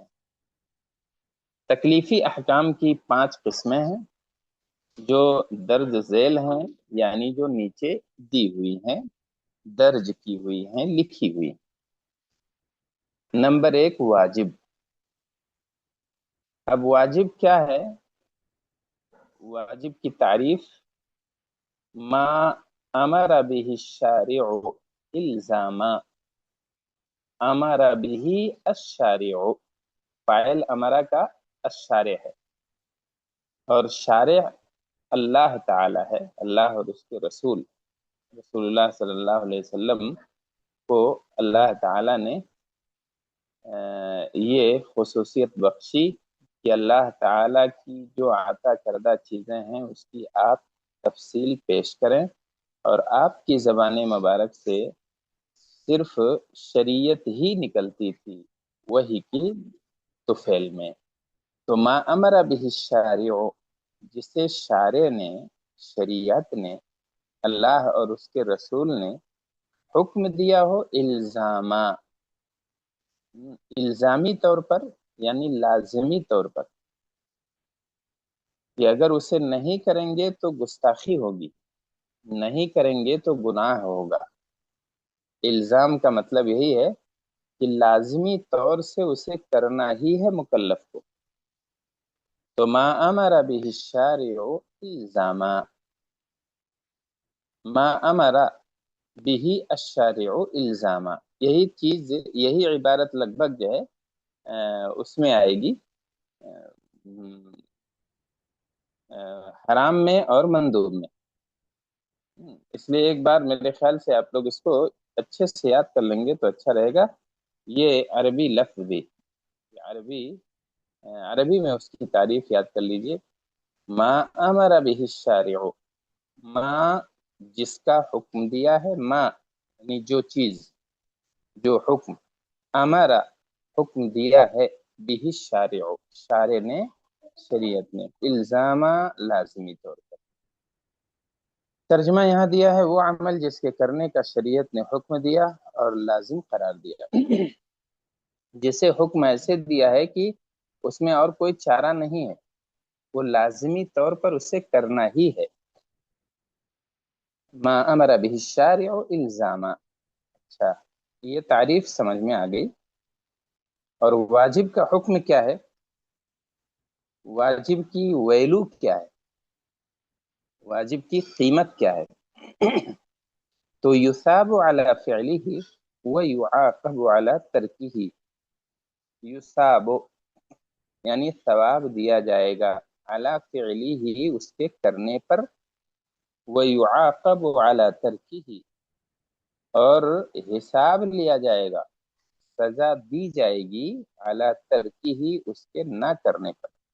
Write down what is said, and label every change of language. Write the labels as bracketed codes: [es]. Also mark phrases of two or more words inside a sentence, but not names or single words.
[ur] تکلیفی احکام کی 5 قسمیں ہیں جو درج ذیل ہیں، یعنی جو نیچے دی ہوئی ہیں، درج کی ہوئی ہیں، لکھی ہوئی۔ نمبر 1 واجب۔ اب واجب کیا ہے؟ واجب کی تعریف [ar] ما امر به الشارع الزاما، امر به الشارع، [ur] فاعل امرہ کا الشارع ہے، اور شارع اللہ تعالی ہے، اللہ اور اس کے رسول اللہ [ar] صلی اللہ علیہ وسلم [ur] کو اللہ تعالی نے یہ خصوصیت بخشی کہ اللہ تعالی کی جو عطا کردہ چیزیں ہیں اس کی آپ تفصیل پیش کریں، اور آپ کی زبان مبارک سے صرف شریعت ہی نکلتی تھی وہی کی طفیل میں۔ [ar] تو ما امر به الشارع، [ur] جسے شارع نے، شریعت نے، اللہ اور اس کے رسول نے حکم دیا ہو الزامہ، الزامی طور پر یعنی لازمی طور پر، کہ اگر اسے نہیں کریں گے تو گستاخی ہوگی، نہیں کریں گے تو گناہ ہوگا۔ الزام کا مطلب یہی ہے کہ لازمی طور سے اسے کرنا ہی ہے مکلف کو۔ [ar] تو ما امر به الشارع الزاما، ما امر به الشارع الزاما، [ur] یہی چیز، یہی عبارت لگ بھگ جو ہے اس میں آئے گی، حرام میں اور مندوب میں۔ اس لیے ایک بار میرے خیال سے آپ لوگ اس کو اچھے سے یاد کر لیں گے تو اچھا رہے گا۔ یہ عربی لفظ بھی، عربی عربی میں اس کی تعریف یاد کر لیجئے۔ [ar] ما امر به الشارع، [ur] ما جس کا حکم دیا ہے، ما یعنی جو چیز، جو حکم، امر حکم دیا ہے، [ar] به الشارع [ur] شارع نے، شریعت نے، الزامہ لازمی طور پر۔ ترجمہ یہاں دیا ہے وہ عمل جس کے کرنے کا شریعت نے حکم دیا اور لازم قرار دیا، جسے حکم ایسے دیا ہے کہ اس میں اور کوئی چارہ نہیں ہے، وہ لازمی طور پر اسے کرنا ہی ہے۔ [ar] ما امر به الشارع الزاما۔ [ur] اچھا، یہ تعریف سمجھ میں آ گئی۔ اور واجب کا حکم کیا ہے؟ واجب کی ویلو کیا ہے؟ واجب کی قیمت کیا ہے؟ تو [ar] یثاب علی فعلہ ویعاقب علی ترکہ، [ur] یثاب یعنی ثواب دیا جائے گا، [ar] علی فعلہ [ur] اس کے کرنے پر، [ar] ویعاقب علی ترکہ [ur] اور حساب لیا جائے گا، سزا دی جائے گی، [ar] علی ترکہ [ur] اس کے نہ کرنے پر۔